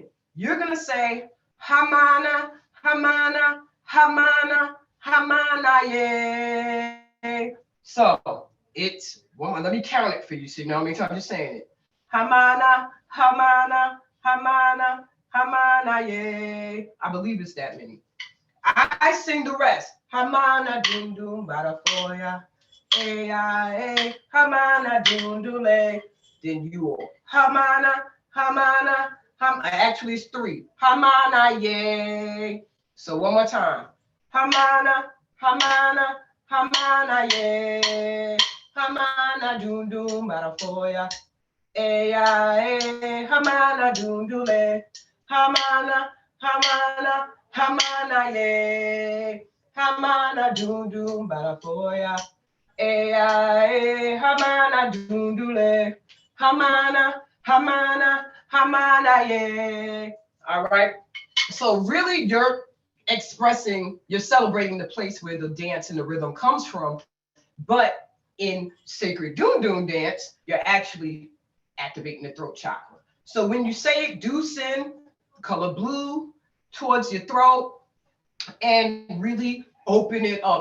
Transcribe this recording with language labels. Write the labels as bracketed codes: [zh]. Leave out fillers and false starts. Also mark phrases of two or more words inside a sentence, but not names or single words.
[en] You're going to say, Hamana, Hamana, Hamana, Hamana, yeah. So it's, well, let me count it for you so you know how many times you're saying it. Hamana, Hamana, Hamana, Hamana, yeah. I believe it's that many. I sing the rest. Hamana, dum dum, badafoya. A-I-A, Hamana, dum dum, then you all. Hamana, Hamana, actually it's 3. Hamana, yay. So one more time. Hamana, Hamana, Hamana, yay. Hamana, dum dum, badafoya. A-I-A, Hamana, dum dum, Hamana, Hamana, Hamana, yay. Hamana, dum dum, badafoya. Hamana, dum dum, Hamana, Hamana, Hamana, yeah. All right. So really you're expressing, you're celebrating the place where the dance and the rhythm comes from. But in sacred Dundun dance, you're actually activating the throat chakra. So when you say it, do send color blue towards your throat and really open it up.